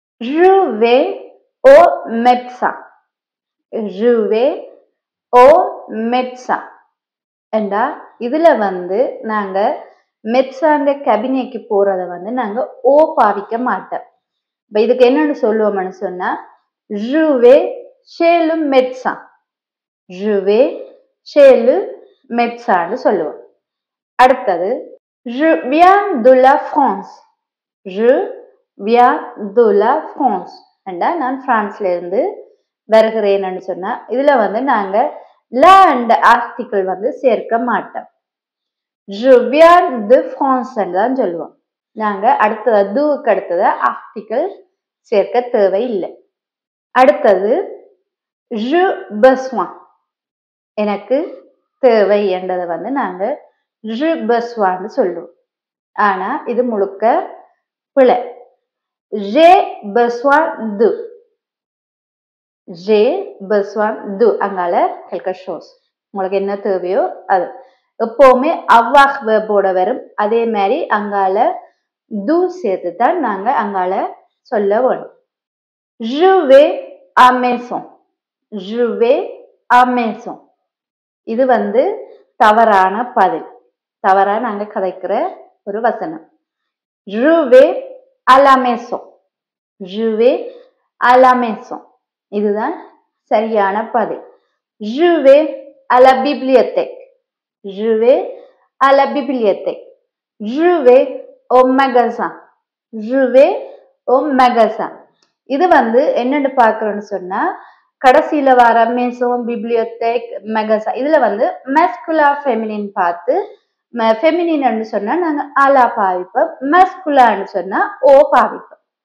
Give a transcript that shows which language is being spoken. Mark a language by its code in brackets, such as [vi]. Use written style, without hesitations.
[fr] Je vais au médecin. [ta] Je vais au médecin என்றா இதுல வந்து நாங்க மெட்சாண்ட கேபினேக்கு போறத வந்து நாங்க ஓ பாவிக்க மாட்டோம். இப்ப இதுக்கு என்னன்னு சொல்லுவோம்னு சொன்னா [fr] je vais chez le médecin. Je vais chez le médecin [ta] சொல்லுவோம். அடுத்தது [fr] je viens de la France. Je viens de la France [ta] என்றா நான் பிரான்ஸ்ல இருந்து வருகிறேன்னு சொன்னா இதுல வந்து நாங்க la என்ற ஆர்டிகிள் வந்து சேர்க்க மாட்டோம். [fr] Je viens de France [ta] தான் சொல்லுவோம். நாங்க அடுத்தது duக்கு அடுத்தது ஆர்டிகிள் சேர்க்க தேவையில்லை. அடுத்தது [fr] je besoin [ta] எனக்கு தேவை என்றதை வந்து நாங்க je besoin சொல்லுவோம். ஆனா இது முழுக்க பிழை. [fr] j'ai besoin de. j'ai besoin de [ta] அங்கால [fr] quelque chose [ta] உங்களுக்கு என்ன தேவையோ அது எப்பவுமே அவ்வாஹ் வேர்போட வரும். அதே மாதிரி அங்கால து சேர்த்து தான் நாங்க அங்கால சொல்ல வேணும். [fr] je vais à maison. je vais à maison [ta] இது வந்து தவறான பதில். தவறா நாங்க கதைக்கிற ஒரு வசனம். [fr] je vais à la maison. je vais à la maison [ta] இதுதான் சரியான பதில். [fr] je vais à la bibliothèque. je vais à la bibliothèque. je vais au magasin. je vais au magasin [ta] இது வந்து என்னன்னு பார்க்கறோம்னு சொன்னா கடைசியில வர மேசோம் பிப்ளியோதெக் மெகசா இதுல வந்து மஸ்குலா ஃபெமினின் பார்த்து ஃபெமினின்னு சொன்னா நாங்க ஆலா பாவிப்போம், மஸ்குலான்னு சொன்னா ஓ பாவிப்போம்.